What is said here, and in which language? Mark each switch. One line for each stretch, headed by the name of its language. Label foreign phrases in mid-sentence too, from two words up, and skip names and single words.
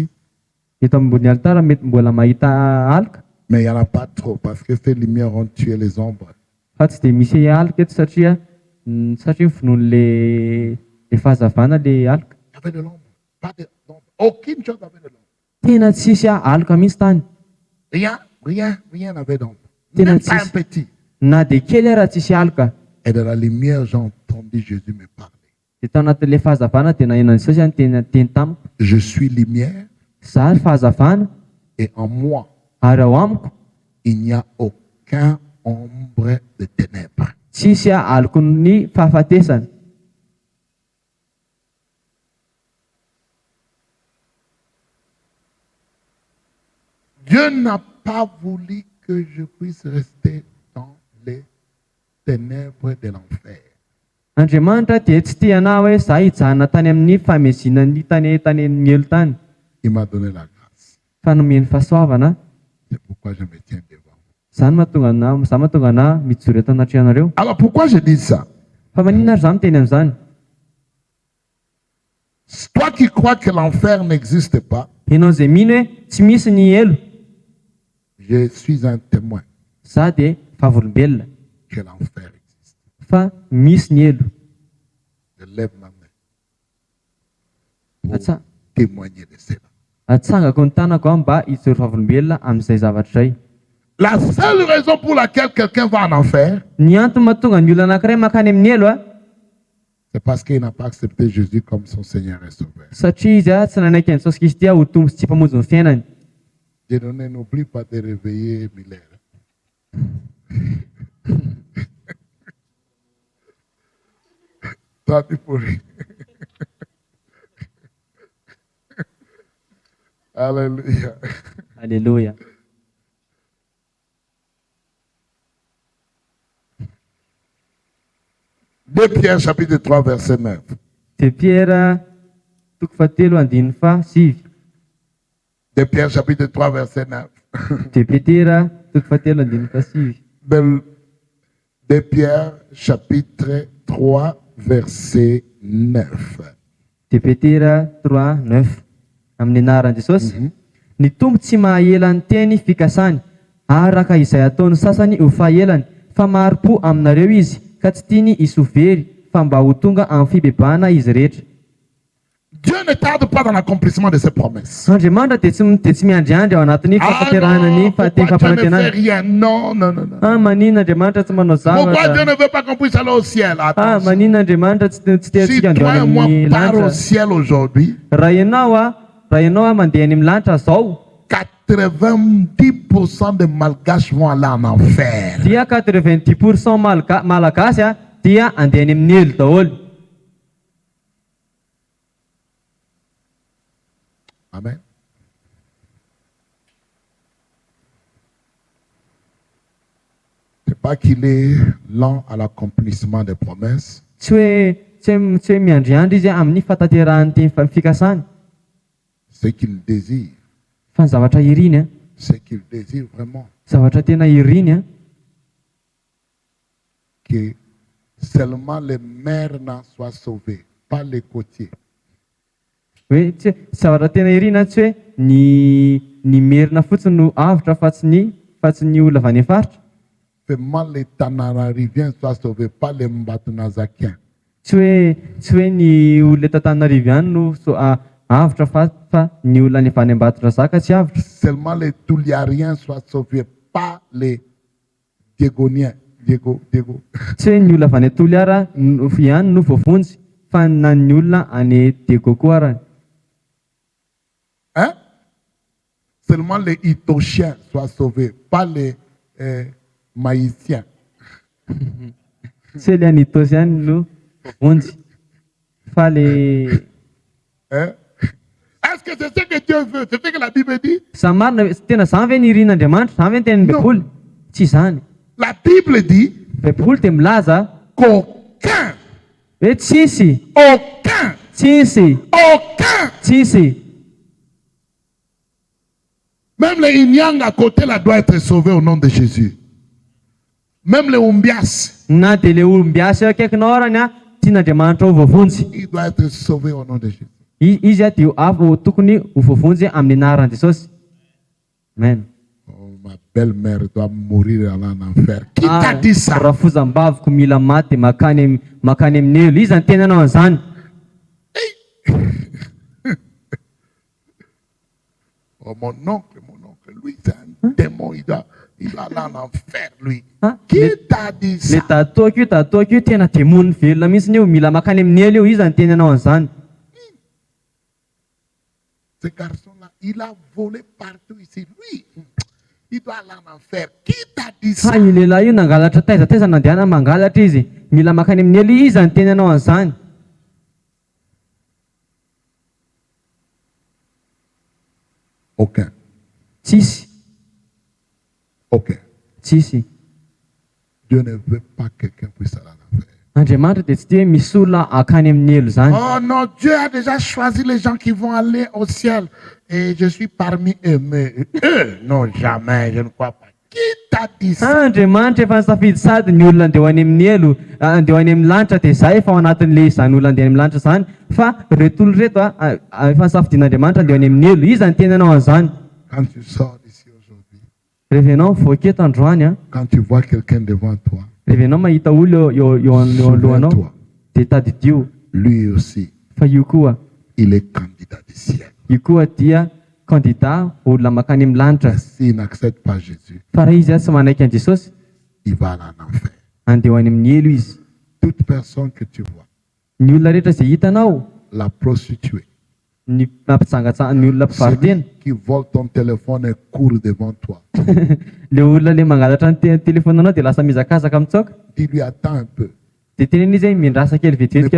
Malagasy: Eto ambony altara mety mbola mahita aloka.
French: Mais il n'y en a pas trop parce que ces lumières ont tué les ombres.
Malagasy: Fa tsy dia misy aloka eto satria finoan'le fahazavana le aloka.
French: Il y avait de l'ombre. Pas d'ombre. Aucune chose n'avait de l'ombre.
Malagasy: Tena tsisy aloka mihitsy tany.
French: Rien n'avait d'ombre.
Malagasy: Tena
French: Même pas un
Malagasy: tsisy.
French: petit.
Malagasy: Na dia kely raha tsisy aloka.
French: Et de la lumière, j'ai entendu Jésus me parler.
Malagasy: Dia tao anatin'le fahazavana dia nahenon'i Jesosy teny tamiko.
French: Je suis lumière
Malagasy: Za fahazavana
French: et en moi,
Malagasy: ary ao amiko
French: il n'y a aucun ombre de ténèbres.
Malagasy: tsisy aloko ny fahafatesana.
French: Dieu n'a pas voulu que je puisse rester dans les ténèbres de l'enfer.
Malagasy: Andriamanitra dia tsy tia anahy hoe za hijanona tany amin'ny famezinany tany amin'ny elo tany.
French: Il m'a donné la grâce.
Malagasy: Fa nomeny fahasoavana.
French: C'est pourquoi je me tiens devant vous.
Malagasy: Zany mahatonga anahy mijoro eto anaty ianareo.
French: Alors pourquoi je dis ça?
Malagasy: Fa maninona ary za miteny amin'izany?
French: Toi qui crois que l'enfer n'existe pas,
Malagasy: Ianao izay mino hoe tsy misy ny elo.
French: je suis un témoin
Malagasy: Za dia vavolombelona
French: que l'enfer existe.
Malagasy: fa misy ny elo.
French: Je lève ma main pour
Malagasy: Atsa-
French: témoigner de cela.
Malagasy: Atsangako ny tanako mba hijoro vavolombelona amin'izay zavatra izay.
French: La seule raison pour laquelle quelqu'un va en enfer,
Malagasy: Ny antony mahatonga ny olona anankiray mankany amin'ny elo
French: c'est parce qu'il n'a pas accepté Jésus comme son Seigneur et Sauveur.
Malagasy: satria izy tsy nanaiky an'i Jesosy Kristy ho tombo sy tsy mpamonjy ny fiainany.
French: Dieudonné, n'oublie pas de réveiller Miller. Toi, tu pourrais. Alléluia. Alléluia. Deux Pierre chapitre 3 verset 9.
Malagasy: De Pierre toko fahatelo andininy fahasivy.
French: De Pierre chapitre 3 verset 9.
Malagasy: De Petera toko fahatelo andininy fahasivy.
French: De Pierre chapitre 3 verset 9.
Malagasy: De Petera 3:9 amin'ny anaran'i Jesosy. Ny tombo tsy mahaela ny teny fikasany araka izay ataony sasany ho fahaelany, fa maro-po aminareo izy ka tsy tiany isovery fa mba ho tonga amin'ny fibebahana izy rehetra.
French: Dieu ne tarde pas dans l'accomplissement de ses promesses.
Malagasy: Andriamanitra dia tsy miandriandry ao anatin'ny fahaterahana ny
French: pourquoi Dieu
Malagasy: fahateny
French: ne fait
Malagasy: fampanantenana.
French: rien? Non, non, non, non.
Malagasy: Maninona Andriamanitra tsy manao
French: Pourquoi Dieu
Malagasy: zavatra?
French: ne veut pas qu'on puisse aller au ciel? Attention.
Malagasy: Maninona Andriamanitra tsy
French: Si
Malagasy: teantsika
French: toi
Malagasy: andeha
French: et moi
Malagasy: amin'ny
French: part au
Malagasy: lanitra?
French: ciel aujourd'hui,
Malagasy: Raha ianao mandeha any amin'ny lanitra zao,
French: 90% des malgaches vont aller en enfer.
Malagasy: dia 90% malagasy dia andeha any amin'ny elo daholo. Amen.
French: C'est pas qu'il est lent à l'accomplissement des promesses,
Malagasy: Tsy hoe miandriandry izy amin'ny fataterahany teny fikasany,
French: c'est qu'il désire,
Malagasy: fa ny zavatra iriny
French: c'est qu'il désire vraiment
Malagasy: zavatra tena iriny
French: que seulement les merlans soient sauvés, pas les côtiers.
Malagasy: hoe tsy zavatra tena irina tsy hoe ny merina fotsiny no avitra fa tsy ny olona avy any faritra.
French: Seulement les Tananariviens soient sauvés, pas les Mbatunazakiens.
Malagasy: Tsy hoe ny olona eto Antananariviany no avitra fa ny olona any avy any Ambatondrazaka tsy avitra.
French: Seulement les Touliariens soient sauvés, pas les Diégoniens. Diego.
Malagasy: Tsy hoe ny olona avy any Toliara ihany no voavonjy fa na ny olona any Diego koa arany.
French: Hein? Seulement les Itochiens soient sauvés, pas les Maïtiens.
Malagasy: Tsy hoe ilay any Itosy ihany no voavonjy fa le
French: Hein? Est-ce que c'est ce que Dieu veut? C'est ce que la Bible dit?
Malagasy: sa marina tena zany ve ny irin'Andriamanitra, zany ve ny tenin'ny Baiboly? Tsy zany.
French: La Bible dit
Malagasy: Baiboly dia milaza
French: qu'aucun,
Malagasy: hoe tsisy
French: même les Inyang à côté là doit être sauvé au nom de Jésus. Même les Umbias,
Malagasy: na dia le olombiasy eo akaikinao arany tian'Andriamanitra ho voavonjy.
French: il doit être sauvé au nom de Jésus.
Malagasy: Izy dia tokony ho voavonjy amin'ny anaran'i Jesosy. Amen.
French: Oh, ma belle-mère doit mourir en enfer. Qui t'a dit ça?
Malagasy: Rafozam-baviko mila maty makany amin'ny elo. Izy ny tenanao an'izany.
French: Oh, mon oncle, lui, c'est un démon, il doit aller en enfer, lui. Hein? Qui t'a dit
Malagasy: Le
French: ça?
Malagasy: tatoako io tena demony velona mihitsy io, mila makany amin'ny elo io. Izy ny tenanao an'izany.
French: Ce garçon-là, il a volé partout ici. Lui, il doit aller en enfer. Qui t'a dit ça?
Malagasy: Io lehilahy io nangalatra taizataiza nandehana mangalatra izy, mila makany amin'ny elo. Izy ny tenanao an'izany.
French: Aucun.
Malagasy: Tsisy.
French: Dieu ne veut pas que quelqu'un puisse aller en enfer.
Malagasy: Andriamanitra dia tsy tia hoe misy olona akany amin'ny elo zany.
French: Oh non, Dieu a déjà choisi les gens qui vont aller au ciel. Et je suis parmi eux. Mais eux, non, jamais, je ne crois pas. Qui t'a dit ça?
Malagasy: Andriamanitra efa nisafidy sady ny olona andeha ho any amin'ny elo, andeha ho any amin'ny lanitra dia zay efa ao anatin'le izany olona andeha any amin'ny lanitra zany. Fa reto olona reto efa nisafidian'Andriamanitra andeha ho any amin'ny elo. Izy ny tenanao an'izany.
French: Quand tu sors d'ici aujourd'hui,
Malagasy: Rehefa ianao mivoaka eto androany
French: quand tu vois quelqu'un devant toi,
Malagasy: Rehefa ianao mahita olo eo alohanao
French: Souviens-toi,
Malagasy: dia tadidio
French: lui aussi,
Malagasy: fa io koa
French: il est candidat du ciel.
Malagasy: io koa dia candidat olona makany amin'ny lanitra.
French: Mais s'il n'accepte pas Jésus,
Malagasy: Fa raha izy tsy manaiky an Jesosy
French: il va aller en enfer.
Malagasy: andeha ho any amin'ny elo izy.
French: Toute personne que tu vois,
Malagasy: Ny olona rehetra izay hitanao,
French: la prostituée,
Malagasy: ny ny olona mpivarotena,
French: celui qui vole ton téléphone et court devant toi,
Malagasy: le olona le mangalatra ny telefonanao dia lasa mizakazaka mitsoaka,
French: dis-lui attends un peu.
Malagasy: dia teneny izy hoe mindrasa kely
French: Ne
Malagasy: vetivetika